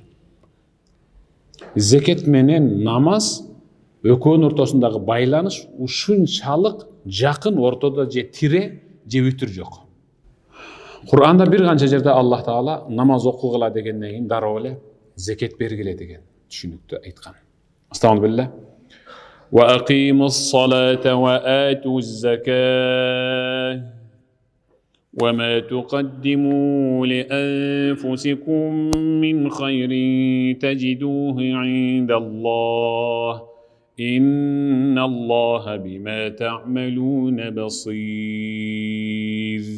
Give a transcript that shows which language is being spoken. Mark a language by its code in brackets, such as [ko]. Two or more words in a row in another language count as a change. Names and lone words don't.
[ky] Зекет менен намаз экөөнүн ортосундагы байланыш ушунчалык жакын, ортодо же тире же бүтүр жок. Кур'анда бир канча жерде Аллах Таала намаз окугула дегенден кийин дароо эле зекет бергиле деген түшүнүктү айткан. Астагфируллах. [ar] وأقيموا الصلاة وآتوا الزكاة وما تقدموا لأنفسكم من خير تجدوه عند الله إن الله بما تعملون بصير.